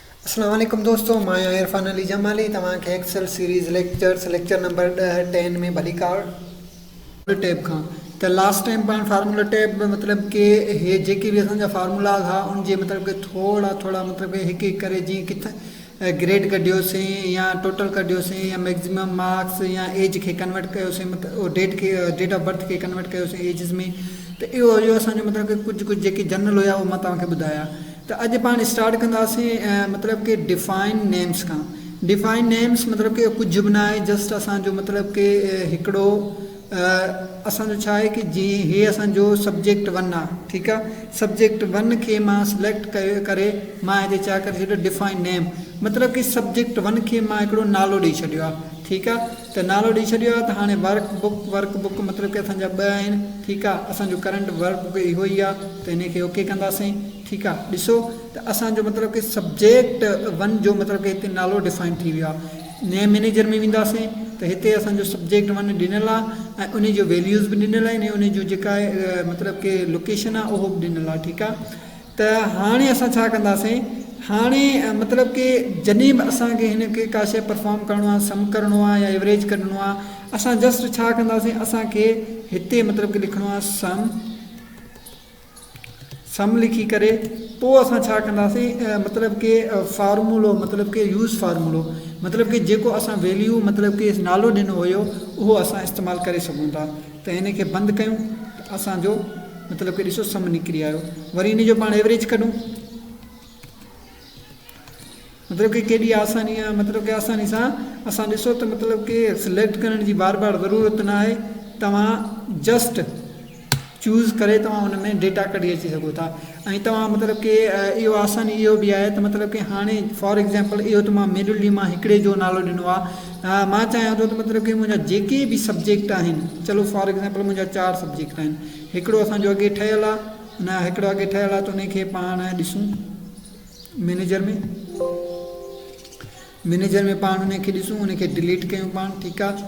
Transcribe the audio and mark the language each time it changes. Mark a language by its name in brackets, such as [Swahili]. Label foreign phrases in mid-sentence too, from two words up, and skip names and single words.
[Arabic] السلام عليكم [Sindhi] दोस्तों, मैं इरफान अली जमाली तव्हांखे [English] Excel series lecture number 10 [Sindhi] में भली कार टैब खां त [English] last time [Sindhi] पाण [English] formula tab [Sindhi] मतलब कि हे जेके भी असांजा फार्मूलाज हा उन जे मतलब कि थोड़ा थोड़ा मतलब कि हिकु हिकु करे जीअं किथे ग्रेड कढियोसीं या टोटल कढियोसीं या [English] maximum marks [Sindhi] या एज खे कन्वर्ट कयोसीं मतलब [English] date of birth [Sindhi] खे कन्वर्ट कयोसीं एजिस में। त इहो हुयो असांजो मतलब कि कुझु कुझु जेके जनरल हुया उहो मां तव्हांखे ॿुधाया। त अॼु पाण स्टार्ट कंदासीं मतलब कि [English] define names [Sindhi] खां। [English] define names [Sindhi] मतलब कि कुझु बि न आहे, जस्ट असांजो मतलब कि हिकिड़ो असांजो छा आहे कि जीअं हे असांजो सब्जेक्ट 1 आहे, ठीकु आहे। सब्जेक्ट 1 खे मां सिलेक्ट करे मां हिते छा करे छॾियो [English] define name, [Sindhi] मतलब कि सब्जेक्ट 1 खे मां हिकिड़ो नालो ॾेई छॾियो आहे, ठीकु आहे। त नालो ॾेई छॾियो आहे त हाणे वर्कबुक मतलब कि असांजा 2 आहिनि, ठीकु आहे। असांजो [English] current workbook [Sindhi] इहो ई आहे त हिनखे ओके कंदासीं, ठीकु आहे। ॾिसो त असांजो मतलब कि सब्जेक्ट 1 जो मतलब कि हिते नालो डिफाइन थी वियो आहे। [English] name manager [Sindhi] में वेंदासीं त हिते असांजो सब्जेक्ट 1 ॾिनल आहे ऐं उन जो वैल्यूज़ बि ॾिनल आहिनि, उन जो जेका आहे मतलब कि लोकेशन आहे उहो बि ॾिनल आहे, ठीकु आहे। त हाणे असां छा कंदासीं, हाणे मतलब कि जॾहिं बि असांखे हिनखे का शइ परफॉर्म करिणो आहे, सम करिणो आहे या एवरेज कढिणो आहे, असां जस्ट छा कंदासीं, असांखे हिते मतलब कि लिखिणो आहे सम लिखी करे पोइ असां छा कंदासीं मतलब कि फार्मूलो मतलब कि यूज़ फार्मूलो मतलब कि जेको असां वैल्यू मतलब कि नालो ॾिनो हुयो उहो असां इस्तेमालु करे सघूं था। त हिनखे बंदि कयूं त असांजो मतलब कि ॾिसो सम निकिरी आयो। वरी हिन जो पाण एवरेज कढूं, मतलब कि केॾी आसानी आहे, मतलब कि आसानी सां असां ॾिसो त मतलब कि सिलेक्ट करण जी बार बार ज़रूरत न आहे, तव्हां जस्ट चूज़ करे तव्हां हुन में डेटा कढी अची सघो था। ऐं तव्हां मतलब कि इहो आसानी इहो बि आहे त मतलब कि हाणे [English] for example [Sindhi] इहो त मां मैनुअली मां हिकिड़े जो नालो ॾिनो आहे, मां चाहियां थो त मतलब कि मुंहिंजा जेके बि सब्जेक्ट आहिनि, चलो [English] for example [Sindhi] मुंहिंजा 4 सब्जेक्ट आहिनि, हिकिड़ो असांजो अॻे ठहियलु आहे, न हिकिड़ो अॻे ठहियलु आहे त उनखे पाण ॾिसूं मैनेजर में पाण उनखे ॾिसूं, उनखे डिलीट कयूं पाण, ठीकु आहे।